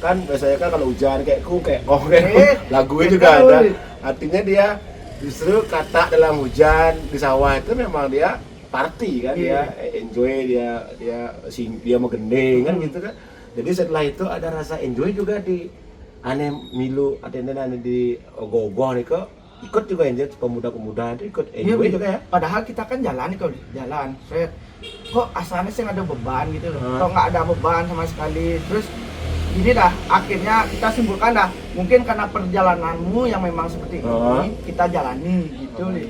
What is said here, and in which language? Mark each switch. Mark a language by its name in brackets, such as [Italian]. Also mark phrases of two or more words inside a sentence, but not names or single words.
[Indonesian] kan biasanya kan kalau hujan kayak lagunya gitu. juga ada. Artinya dia justru kata dalam hujan di sawah itu memang dia party kan, dia enjoy, dia menggending kan gitu kan. Jadi setelah itu ada rasa enjoy juga di [Balinese] ane milu ane [Indonesian] di ogoh-ogoh nih kok ikut juga enjoy, pemuda-pemuda itu ikut enjoy juga ya. Padahal kita kan jalan nih kalau jalan, saya kok asalnya sih ada beban gitu loh. Kok nggak ada beban sama sekali. Terus ini dah akhirnya kita simpulkan dah mungkin karena perjalananmu yang memang seperti ini kita jalani gitu nih.